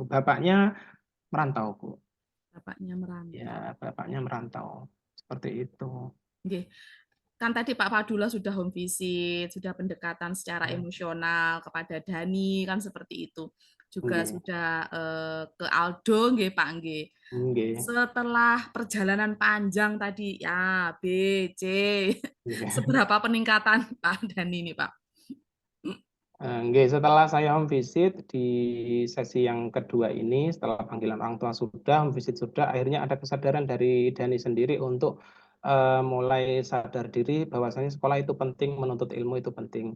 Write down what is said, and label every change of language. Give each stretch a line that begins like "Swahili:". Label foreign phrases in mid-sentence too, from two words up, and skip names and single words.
Indonesian: Bapaknya merantau, Bu. Bapaknya Ya, merantau. bapaknya merantau, seperti itu. Nggih. Kan tadi Pak Fadullah sudah home visit, sudah pendekatan secara Ya, emosional kepada Dani, kan seperti itu. Juga nggih sudah, ke Aldo nggih, Pak, nggih. nggih Setelah perjalanan panjang tadi, A, B, C, nggih. seberapa peningkatan Pak Dani ini, Pak? Nggih, setelah saya home visit di sesi yang kedua ini, setelah panggilan orang tua sudah, home visit sudah, akhirnya ada kesadaran dari Dani sendiri untuk, mulai sadar diri bahwasanya sekolah itu penting, menuntut ilmu itu penting.